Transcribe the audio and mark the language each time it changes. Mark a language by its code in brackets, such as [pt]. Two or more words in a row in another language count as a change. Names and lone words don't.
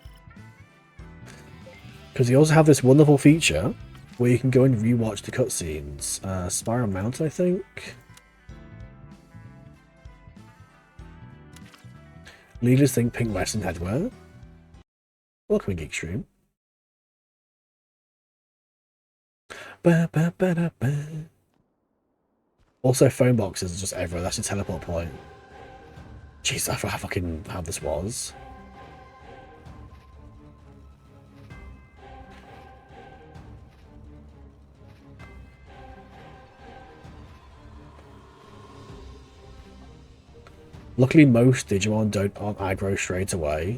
[en] Because you also have this wonderful feature where you can go and rewatch the cutscenes. Spiral Mountain, I think. Leaders think pink Western headwear. Welcome to Geek Stream. Ba, ba, ba, da, ba. Also, phone boxes are just everywhere. That's a teleport point. Jeez, I forgot fucking how this was. Luckily, most Digimon aren't aggro straight away.